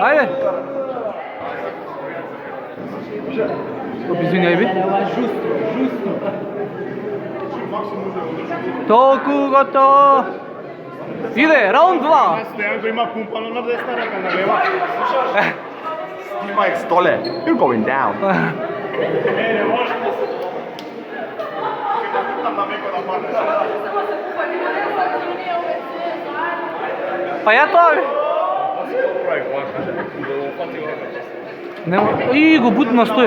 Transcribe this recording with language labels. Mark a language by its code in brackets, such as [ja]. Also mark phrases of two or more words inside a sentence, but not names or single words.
[mk] Ајде. Извињај би. Толку готово. Иде, раунд 2. Стојан го има пумпано на десна рака, на лева. Снимај столе. [en] You're going down. [mk] Не може. Там на меко да падне. Па ја тоа бе. Нема. И го бутна стојан.